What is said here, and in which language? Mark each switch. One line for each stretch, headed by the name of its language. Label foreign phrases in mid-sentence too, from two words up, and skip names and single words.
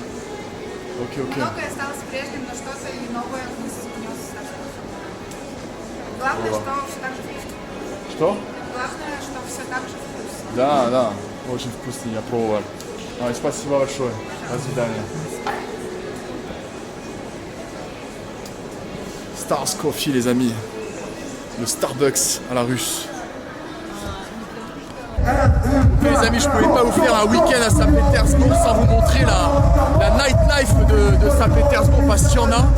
Russian: Окей. Ok. Многое осталось прежним, но что-то и новое внес совсем. Главное, что все так же вкусно. Что? Главное, что все так же вкусно. Да, очень вкусно, я пробовал. Спасибо большое. До свидания.
French: Stars Coffee, les amis. Le Starbucks à la russe. Les amis, je pouvais pas vous faire un week-end à Saint-Pétersbourg sans vous montrer la nightlife de Saint-Pétersbourg parce qu'il y en a.